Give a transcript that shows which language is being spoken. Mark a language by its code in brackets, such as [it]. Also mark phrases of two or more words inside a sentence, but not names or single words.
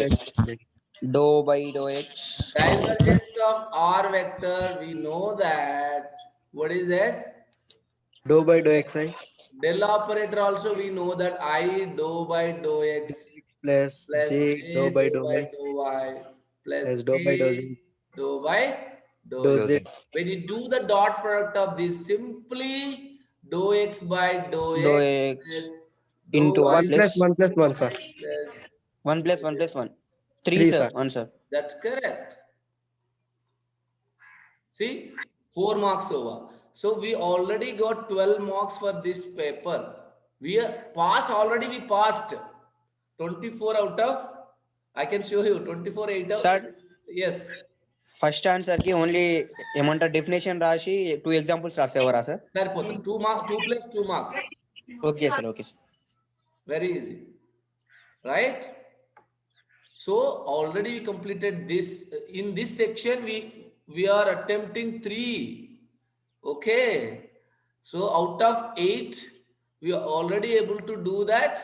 [en] x. Dou by dou x. Divergence of R vector, we know that. What is this? Dou by dou xi Del operator also we know that I dou by dou x plus plus j dou J by dou dou by y dou y plus plus dou by dou z K dou by dou dou z. z When you do the dot product of this, simply dou x by dou Dou x x. plus No Into 1 1 plus plus worries. 1 plus 1, sir. Plus 1 plus 1 plus 1. 3, 3, sir. sir. Answer. that's correct. See, 4 marks over. So we already got 12 marks for this paper. We are pass already. We passed 24 out of. I can show you 24 8 of. Sir, Yes, first answer [te] కి ఓన్లీ ఏమంటారు డెఫినేషన్ రాసి 2 ఎగ్జాంపుల్స్ రాసేవారా సార్? [en] సరిపోతుంది. 2 plus 2 marks. okay sir, okay sir. Very easy, right? So already we completed this. In this section, we are attempting 3. Okay. So out of 8, we are already able to do that.